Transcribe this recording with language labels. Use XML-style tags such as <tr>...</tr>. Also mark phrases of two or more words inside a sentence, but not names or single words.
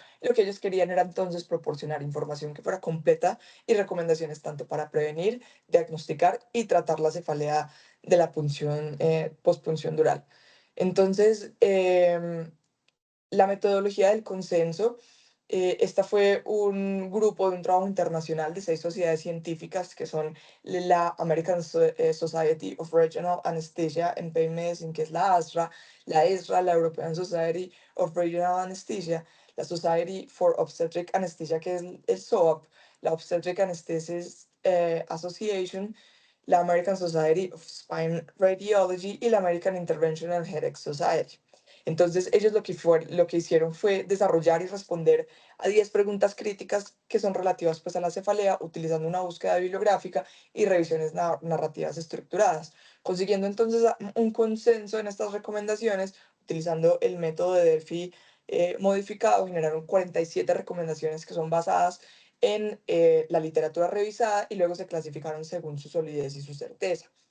<es>Lo que ellos querían era entonces proporcionar información que fuera completa y recomendaciones tanto para prevenir, diagnosticar y tratar la cefalea de la punción, postpunción dural. Entonces, la metodología del consenso Esta fue un grupo de un trabajo internacional de 6 sociedades científicas que son la American Society of Regional Anesthesia and Pain Medicine, que es la ASRA, la ESRA, la European Society of Regional Anesthesia, la Society for Obstetric Anesthesia, que es el SOAP, la Obstetric Anesthesis Association, la American Society of Spine Radiology y la American Interventional Headache Society. Entonces, ellos lo que hicieron fue desarrollar y responder a 10 preguntas críticas que son relativas pues, a la cefalea, utilizando una búsqueda bibliográfica y revisiones narrativas estructuradas, consiguiendo entonces un consenso en estas recomendaciones, utilizando el método de Delphi modificado, generaron 47 recomendaciones que son basadas en la literatura revisada y luego se clasificaron según su solidez y su certeza.</es>